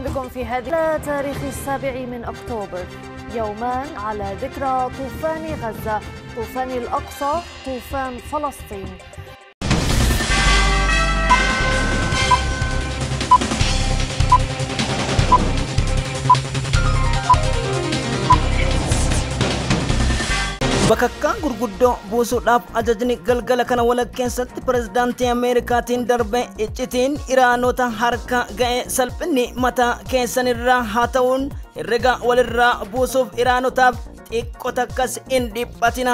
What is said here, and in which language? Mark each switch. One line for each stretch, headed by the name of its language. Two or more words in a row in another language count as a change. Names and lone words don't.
Arabic: في هذه تاريخ 7 أكتوبر، يومان على ذكرى طوفان غزة، طوفان الأقصى، طوفان فلسطين.
Oromo: bakakkaa gurguddoo buusuudhaaf ajajni galgala kana walakkeessatti pirezidaantii Ameerikaatiin darbe iccitiin Iraanota harka ga'e salphinni mataa keessanirraa haa ta'uun herrega walirraa buusuuf Iraanotaaf xiqqoo takkas hin dhiphatina.